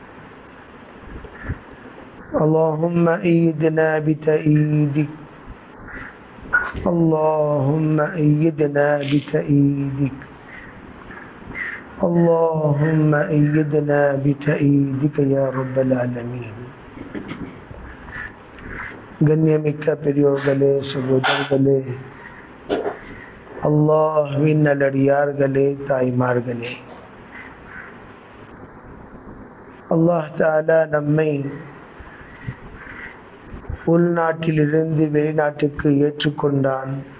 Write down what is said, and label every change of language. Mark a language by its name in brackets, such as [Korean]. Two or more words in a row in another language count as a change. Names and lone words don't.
[Arabic] اللهم أيدنا بتأييدك، اللهم أيدنا بتأييدك، اللهم أيدنا بتأييدك يا رب العالمين. [Tamil] கண்ணியமிக்க பெரியோர்களே, சகோதரர்களே, அல்லாஹ்வின் நல்லடியார்களே, தாய்மார்களே, [Arabic] الله تعالى [Tamil] நம்மை உள்நாட்டிலிருந்து வெளிநாட்டுக்கு ஏற்றுக்கொண்டான்.